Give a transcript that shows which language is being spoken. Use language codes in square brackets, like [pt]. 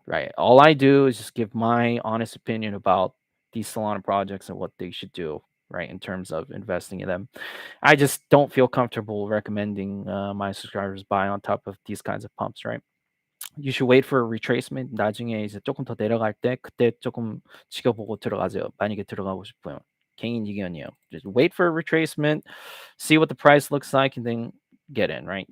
[en] Right. All I do is just give my honest opinion about these Solana projects and what they should do. Right, in terms of investing in them. I just don't feel comfortable recommending my subscribers buy on top of these kinds of pumps, right? You should wait for a retracement. [ko] 나중에 이제 조금 더 내려갈 때 그때 조금 지켜보고 들어가세요. 만약에 들어가고 싶어요. 개인 의견이에요. [en] Just wait for a retracement, see what the price looks like, and then get in, right?